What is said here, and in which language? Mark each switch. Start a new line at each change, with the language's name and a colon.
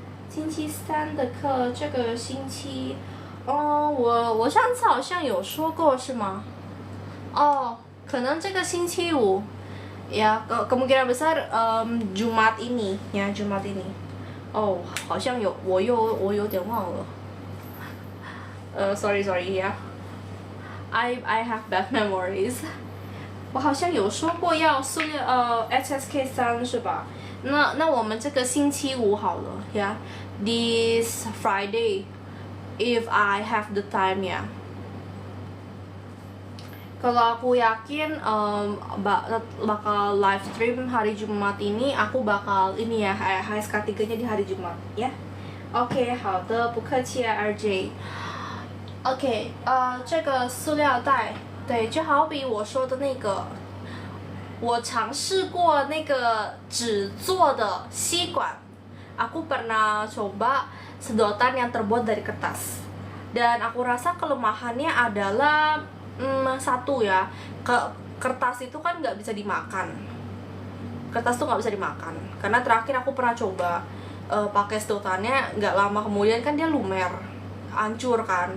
Chinese: 星期三的课，这个星期，我上次好像有说过是吗？哦，可能这个星期五，
Indonesian: ya kemungkinan besar Jumat ini ya, Jumat ini.
Chinese: Oh， 好像有，我有点忘了。
English: sorry 呀，I have bad memories。
Chinese: 我好像有说过要HSK 3是吧？那我们这个星期五好了呀，
English: this Friday if I have the time ya.
Indonesian: Kalau aku yakin bakal live stream hari Jumat ini, aku bakal ini ya, HSK 3-nya di hari Jumat ya.
Chinese: OK， 好的，不客气啊 RJ。OK， 这个塑料袋。对，就好比我说的那个，我尝试过那个纸做的吸管。
Indonesian: Aku pernah coba sedotan yang terbuat dari kertas. Dan aku rasa kelemahannya adalah satu ya, kertas itu kan nggak bisa dimakan. Kertas tuh nggak bisa dimakan. Karena terakhir aku pernah coba pakai sedotannya, nggak lama kemudian kan dia lumer, hancur kan.